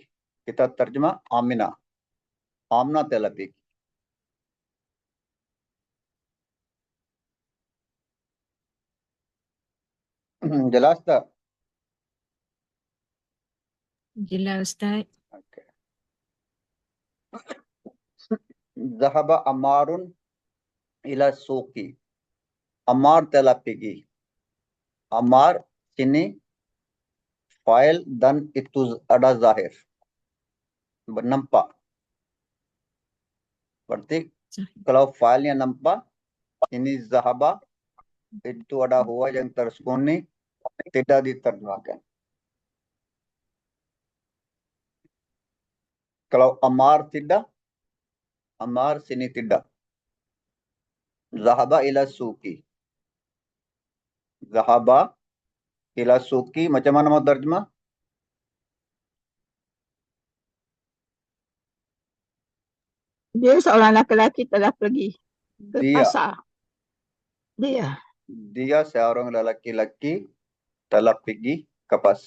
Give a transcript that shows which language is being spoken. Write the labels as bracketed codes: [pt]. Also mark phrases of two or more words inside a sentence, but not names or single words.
[ms] Kita terjemah Aminah. Aminah telah pergi. Jelas tak? Jelas, Ustaz. [ar] Okay. ذهب عمرو إلى السوق. [ms] Amar telah pergi. Amar sini file dan itu ada zahir. Nampak. Berarti kalau filenya nampak, ini zahaba, itu ada huwa yang tersembunyi, tidak diterjemahkan. Kalau amar tidak, amar sini tidak. [ar] ذهب إلى السوق. ذهب إلى السوق, [ms] macam mana mau terjemah? Dia seorang laki-laki telah pergi ke Dia. pasar. Dia seorang lelaki-laki telah pergi ke pasar.